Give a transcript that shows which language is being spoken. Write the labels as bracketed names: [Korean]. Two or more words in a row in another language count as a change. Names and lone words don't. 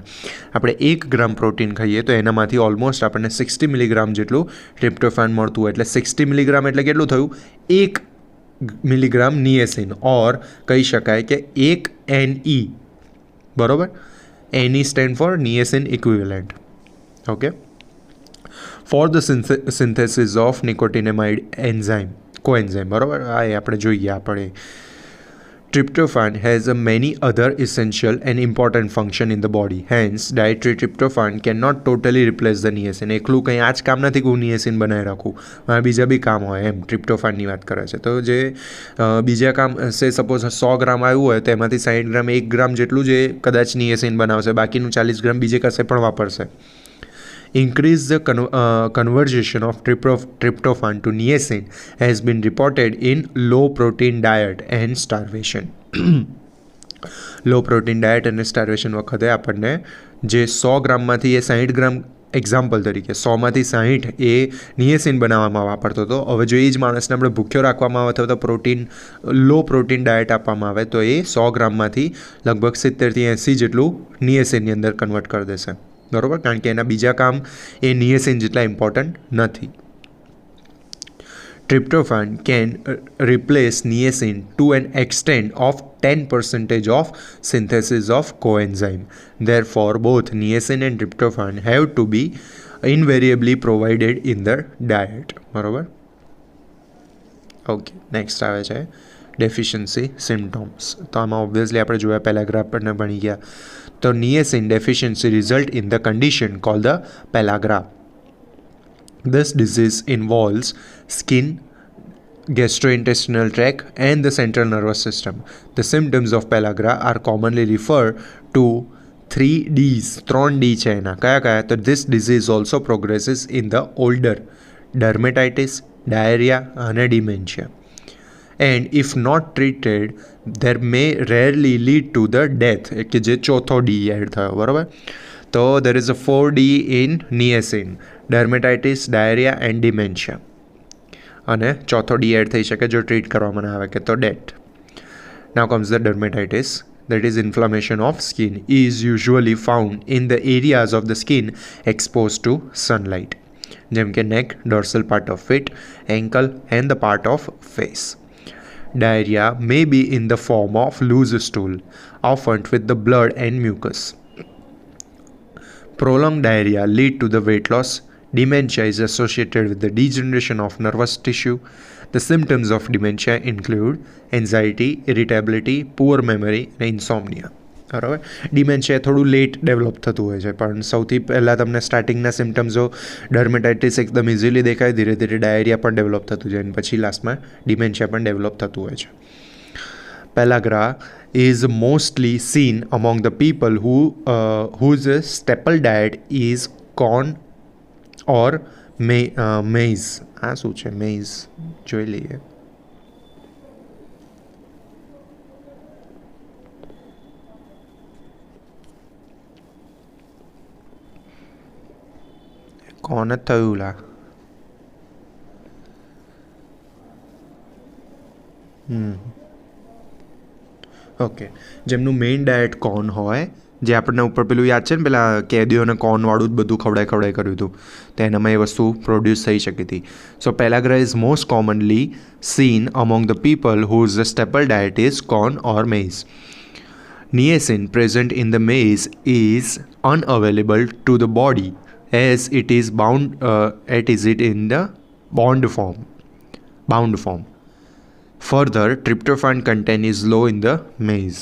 [Gujarati] આપણે 1 ગ્રામ પ્રોટીન ખાઈએ તો એનામાંથી ઓલમોસ્ટ આપણને 60 મિલીગ્રામ જેટલું ટ્રિપ્ટોફાન મળતું હોય. એટલે 60 મિલીગ્રામ એટલે કેટલું થયું? 1 મિલીગ્રામ નિએસિન, ઓર કહી શકાય કે 1 NE, બરાબર. [English] NE stand for niacin equivalent. Okay. For the synthesis of nicotinamide enzyme, coenzyme, [Gujarati] બરાબર. આ આપણે જોઈએ આપણે. [English] Tryptophan has a many other essential and important function in the body. Hence, dietary tryptophan cannot totally replace the niacin. [Gujarati] એકલું કંઈ આ જ કામ નથી કે હું નિએસિન બનાવી રાખું, મારા બીજા બી કામ હોય, એમ ટ્રિપ્ટોફાનની વાત કરે છે. તો જે બીજા કામ છે, સપોઝ 100 ગ્રામ આવ્યું હોય તો એમાંથી 60 ગ્રામ 1 ગ્રામ જેટલું જે કદાચ નિએસિન બનાવશે, બાકીનું 40 ગ્રામ બીજે કશે પણ વાપરશે. [English] Increase the conversion of tryptophan to niacin has been reported in low protein diet and starvation. low protein diet [Gujarati] અને સ્ટાર્વેશન વખતે આપણને જે 100 ગ્રામમાંથી એ 60 ગ્રામ એક્ઝામ્પલ તરીકે 100માંથી 60 એ નિએસિન બનાવવામાં વાપરતો હતો. હવે જો એ જ માણસને આપણે ભૂખ્યો રાખવામાં આવે અથવા તો [English] low protein diet [Gujarati] આપવામાં આવે તો એ 100 ગ્રામમાંથી લગભગ 70થી 80 જેટલું નિએસિનની અંદર કન્વર્ટ કરી દેશે. બરાબર, કારણ કે એના બીજા કામ એ નિએસિન જેટલા ઇમ્પોર્ટન્ટ નથી. [English] Tryptophan can replace niacin to an extent of 10% of synthesis of coenzyme. Therefore, both niacin and tryptophan have to be invariably provided in the diet. [Gujarati] બરાબર. ઓકે, નેક્સ્ટ આવે છે [English] deficiency symptoms. [Gujarati] તો આમાં ઓબ્વિયસલી આપણે જોયા પેલાગ્રાફ પણ ભણી ગયા. [English] તો niacin deficiency result in the condition called the pellagra. This disease involves skin, gastrointestinal tract, and the central nervous system. The symptoms of pellagra are commonly referred to 3Ds. [Gujarati] 3D છે એના કયા? [English] તો this disease also progresses in the older, dermatitis, diarrhea અને dementia. And if not treated, there may rarely lead to the death. [Gujarati] કે જે ચોથો D એડ થયો, બરાબર. [English] તો there is a 4D in niacin: dermatitis, diarrhea and dementia. [Gujarati] અને ચોથો ડી એડ થઈ શકે જો ટ્રીટ કરવામાં ના આવે કે તો ડેથ. [English] Now comes the dermatitis, that is inflammation of skin, is usually found in the areas of the skin exposed to sunlight, [Gujarati] જેમ કે [English] neck, dorsal part of feet, ankle and the part of face. Diarrhea may be in the form of loose stool, often with the blood and mucus. Prolonged diarrhea lead to the weight loss. Dementia is associated with the degeneration of nervous tissue. The symptoms of dementia include anxiety, irritability, poor memory and insomnia. [Gujarati] બરાબર. ડિમેન્શિયા થોડું લેટ ડેવલપ થતું હોય છે, પણ સૌથી પહેલાં તમને સ્ટાર્ટિંગના સિમ્ટમ્સો ડર્મેટાઇટિસ એકદમ ઇઝીલી દેખાય, ધીરે ધીરે ડાયરિયા પણ ડેવલપ થતું જાય અને પછી લાસ્ટમાં ડિમેન્શિયા પણ ડેવલપ થતું હોય છે. [English] Pellagra is mostly seen among the people whose staple diet is corn or maize. [Gujarati] આ શું છે maize? જોઈ લઈએ. કોણ જ થયું લા? ઓકે, જેમનું મેઇન ડાયટ કોર્ન હોય, જે આપણને ઉપર પેલું યાદ છે ને પેલા કેદીઓને કોર્નવાળું જ બધું ખવડાય કર્યું હતું, તો એનામાં એ વસ્તુ પ્રોડ્યુસ થઈ શકી હતી. [English] So pellagra is most commonly seen among the people whose the staple diet is corn or maize. Niacin present in the maize is unavailable to the body as it is in the bound form. Further, tryptophan content is low in the maize.